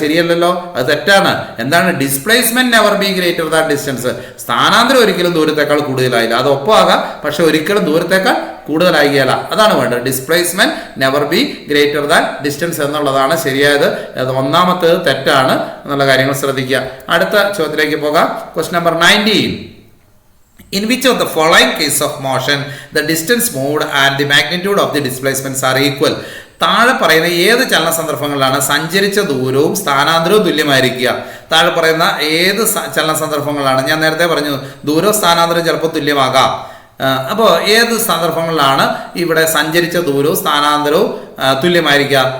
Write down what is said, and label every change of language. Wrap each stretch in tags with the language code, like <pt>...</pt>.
<ml>ശരിയല്ലല്ലോ, അത് തെറ്റാണ്. എന്താണ്?</ml> <en>Displacement never be greater than distance.</en> <ml>സ്ഥാനാന്തരം ഒരിക്കലും ദൂരത്തേക്കാൾ കൂടുതലായില്ല. അത് ഒപ്പമാകാം, പക്ഷെ ഒരിക്കലും ദൂരത്തേക്കാൾ കൂടുതലായില്ല. അതാണ് വേണ്ടത്.</ml> <en>displacement never be greater than distance</en> <ml>എന്നുള്ളതാണ് ശരിയായത്. അത് ഒന്നാമത്തേത് തെറ്റാണ് എന്നുള്ള കാര്യങ്ങൾ ശ്രദ്ധിക്കുക. അടുത്ത ചോദ്യത്തിലേക്ക് പോകാം. Question number 19.</ml> <en>In which of the following case of motion the distance moved and the magnitude of the displacements are equal?</en> <ml>താഴെ പറയുന്ന ഏത് ചലന സന്ദർഭങ്ങളിലാണ് സഞ്ചരിച്ച ദൂരവും സ്ഥാനാന്തരവും തുല്യമായിരിക്കുക? താഴെ പറയുന്ന ഏത് ചലന സന്ദർഭങ്ങളാണ്? ഞാൻ നേരത്തെ പറഞ്ഞു ദൂരവും സ്ഥാനാന്തരവും ചിലപ്പോൾ തുല്യമാകാം. അപ്പോൾ ഏത് സന്ദർഭങ്ങളിലാണ് ഇവിടെ സഞ്ചരിച്ച ദൂരവും സ്ഥാനാന്തരവും തുല്യമായിരിക്കുക?</ml>